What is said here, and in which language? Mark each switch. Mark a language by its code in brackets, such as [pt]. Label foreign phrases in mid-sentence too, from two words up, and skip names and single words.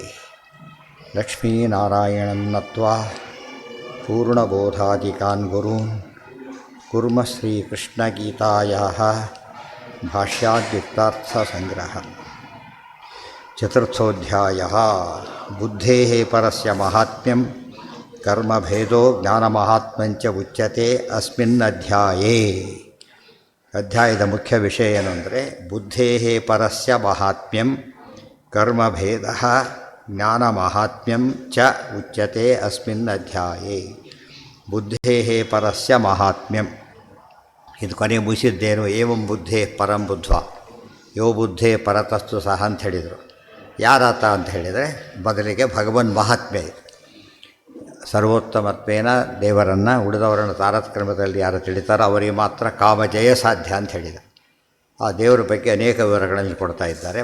[sa] ಲಕ್ಷ್ಮೀನಾರಾಯಣಂ ನತ್ವಾ ಪೂರ್ಣಬೋಧಾದಿಕಾನ್ ಗುರೂನ್ ಕುರ್ಮ ಶ್ರೀಕೃಷ್ಣಗೀತಾಯಾಃ ಭಾಷ್ಯಾದ್ಯುಕ್ತಾರ್ಥಸಂಗ್ರಹ. ಚತುರ್ಥೋಧ್ಯಾಯಃ. ಬುದ್ಧೇಃ ಪರಸ್ಯ ಮಹಾತ್ಮ್ಯಂ ಕರ್ಮಭೇದೋ ಜ್ಞಾನಮಹಾತ್ಮ್ಯಂಚ ಉಚ್ಯತೆ ಅಸ್ಮಿನ್ ಅಧ್ಯಾಯೇ. [kn] ಅಧ್ಯಾಯದ ಮುಖ್ಯ ವಿಷಯ ಏನು ಅಂದರೆ [sa] ಬುದ್ಧೇಃ ಪರಸ್ಯ ಮಹಾತ್ಮ್ಯಂ ಕರ್ಮಭೇದಃ ಜ್ಞಾನಮಹಾತ್ಮ್ಯಂ ಚ ಉಚ್ಯತೆ ಅಸ್ಮಿನ್ ಅಧ್ಯಾಯೇ. ಬುದ್ಧೇಃ ಪರಸ್ಯ ಮಹಾತ್ಮ್ಯಂ, [kn] ಇದು ಕೊನೆಗೆ ಮುಗಿಸಿದ್ದೇನು. [sa] ಏವಂ ಬುದ್ಧೇ ಪರಂ ಬುದ್ಧ್ವಾ ಯೋ ಬುದ್ಧೇ ಪರತಸ್ತು ಸಹ [kn] ಅಂತ ಹೇಳಿದರು. ಯಾರಾತ ಅಂತ ಹೇಳಿದರೆ ಬದಲಿಗೆ ಭಗವನ್ ಮಹಾತ್ಮ್ಯ ಇದೆ. ಸರ್ವೋತ್ತಮತ್ವೇನ ದೇವರನ್ನು ಉಳಿದವರನ್ನು ತಾರತಮ್ಯದಲ್ಲಿ ಯಾರು ತಿಳಿತಾರೋ ಅವರಿಗೆ ಮಾತ್ರ ಕಾಮಜಯ ಸಾಧ್ಯ ಅಂತ ಹೇಳಿದರು. ಆ ದೇವರ ಬಗ್ಗೆ ಅನೇಕ ವಿವರಗಳನ್ನು ಕೊಡ್ತಾ ಇದ್ದಾರೆ.